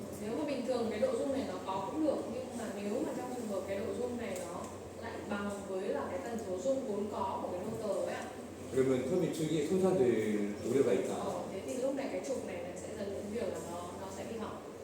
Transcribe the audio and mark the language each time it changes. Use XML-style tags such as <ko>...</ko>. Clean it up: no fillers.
<vi>Nếu mà bình thường cái độ rung này nó có cũng được, nhưng mà nếu mà trong trường hợp cái độ rung này nó lại bằng với là cái tần số rung vốn có của cái motor ấy ạ.</vi> <ko>그러면 터빈 축이 손상될 우려가 있다.</ko> <vi>Thế thì lúc này cái trục này sẽ dẫn đến việc là nó sẽ bị hỏng.</vi>